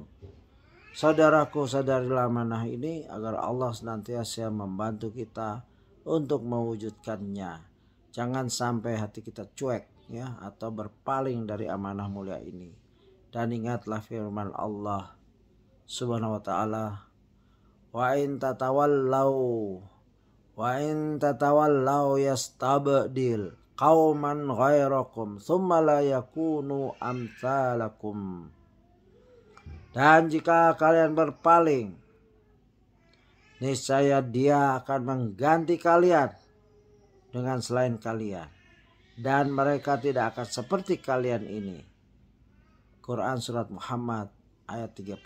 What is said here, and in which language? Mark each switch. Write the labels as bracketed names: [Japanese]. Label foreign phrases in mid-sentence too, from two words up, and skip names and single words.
[Indonesian] Saudaraku, sadarilah amanah ini agar Allah senantiasa membantu kita untuk mewujudkannya. Jangan sampai hati kita cuek, ya, atau berpaling dari amanah mulia ini. Dan ingatlah firman Allah [Arabic] سبحانه وتعالى, وإن تتولوا يستبدل قوما غيركم ثم لا يكونوا أمثالكم. [Indonesian] Dan jika kalian berpaling, niscaya Dia akan mengganti kalian dengan selain kalian, dan mereka tidak akan seperti kalian ini. Quran surat Muhammad ayat 38.